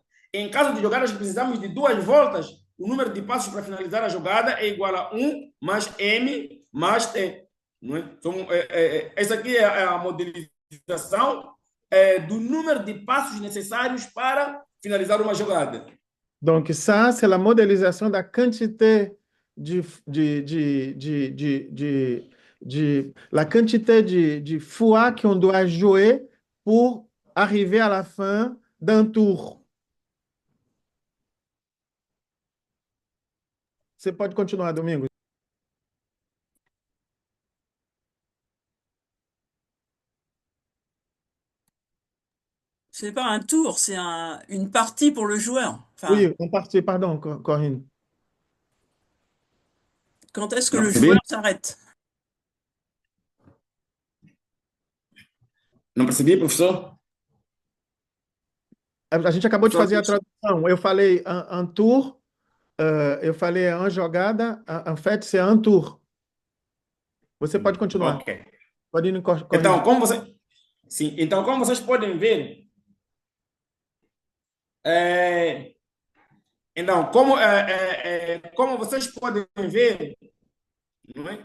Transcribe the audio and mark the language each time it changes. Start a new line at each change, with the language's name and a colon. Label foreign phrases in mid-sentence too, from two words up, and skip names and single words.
Portuguese: Em caso de jogadas que precisamos de 2 voltas, o número de passos para finalizar a jogada é igual a 1 mais M mais T. Não é? Essa aqui é a modelização do número de passos necessários para finalizar uma jogada.
French: Donc, ça, c'est la modélisation de la quantité la quantité de fois qu'on doit jouer pour arriver à la fin d'un tour.
Portuguese: Você pode continuar, Domingos.
French: C'est pas un tour, c'est une partie pour le joueur. Enfin, Oui, on partit, pardon, Corinne. quand est-ce que
Portuguese: Não
French: le
Portuguese: percebi?
French: joueur s'arrête?
Portuguese: Não percebi, professor? A gente acabou de fazer a Professor, tradução. Eu falei
French: un tour,
Portuguese: eu falei uma jogada,
French: en fait, c'est un tour.
Portuguese: Você pode continuar. ok. Pode ir corrigir. Então, sim, então, como vocês podem ver, então, como vocês podem ver, não é?